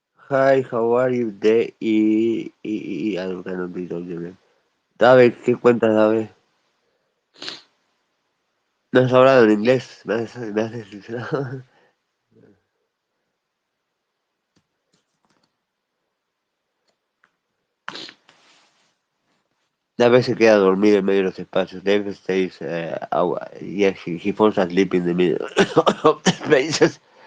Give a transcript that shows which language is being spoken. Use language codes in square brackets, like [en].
[en] Hi, how are you? I don't cannot be told your name. [es] David, ¿qué cuentas, David? No has hablado en inglés, me has desilusionado. David se queda dormido en medio de los espacios. [en] David stays, yeah, he falls asleep in the middle of the spaces.